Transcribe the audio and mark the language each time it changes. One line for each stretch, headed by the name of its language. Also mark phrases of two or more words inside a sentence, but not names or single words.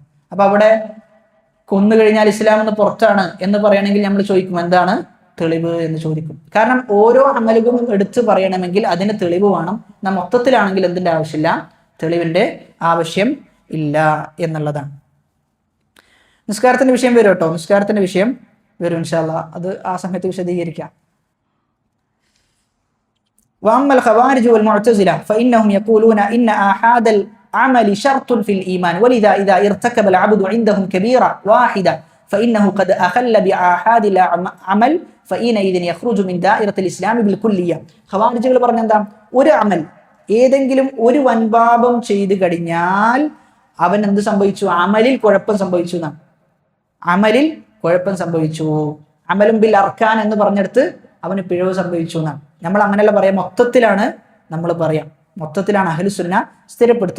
Malayalam: അപ്പൊ അവിടെ കൊന്നു കഴിഞ്ഞാൽ ഇസ്ലാമിൽ നിന്ന് പുറത്താണ് എന്ന് പറയണമെങ്കിൽ നമ്മൾ ചോദിക്കും എന്താണ് തെളിവ് എന്ന് ചോദിക്കും. കാരണം ഓരോ അമലുകളും എടുത്തു പറയണമെങ്കിൽ അതിന് തെളിവ് വേണം. നാം മൊത്തത്തിലാണെങ്കിൽ എന്തിന്റെ ആവശ്യമില്ല? തെളിവിന്റെ ആവശ്യം ഇല്ല എന്നുള്ളതാണ്. നിസ്കാരത്തിന്റെ വിഷയം വരും കേട്ടോ, നിസ്കാരത്തിന്റെ വിഷയം വരും
Arabic: إن شاء الله,
Malayalam: അത് ആ സമയത്ത് വിശദീകരിക്കാം.
Arabic: وأما الخوارج والمعتزلة فإنهم يقولون إن آحاد العمل شرط في الإيمان ولذا إذا ارتكب العبد عندهم كبيرة واحدة فإنه قد أخل بآحاد العمل فإنئذ يخرج من دائرة الإسلام بالكلية.
Malayalam: ഖവാരിജുകൾ പറഞ്ഞ എന്താ? ഒരു അമൽ ഏതെങ്കിലും ഒരു വൻപാപം ചെയ്തു കഴിഞ്ഞാൽ അവൻ എന്ത് സംഭവിച്ചു? അമലിൽ കുഴപ്പം സംഭവിച്ചു എന്നാണ്. അമലിൽ കുഴപ്പം സംഭവിച്ചു.
Arabic: عمل بالأركان
Malayalam: എന്ന് പറഞ്ഞെടുത്ത് അവന് പിഴവ് സംഭവിച്ചു എന്നാണ്. നമ്മൾ അങ്ങനെയല്ല പറയാം, മൊത്തത്തിലാണ് നമ്മൾ പറയാം. മൊത്തത്തിലാണ്
Arabic: أهل السنة
Malayalam: സ്ഥിരപ്പെടുത്തുക.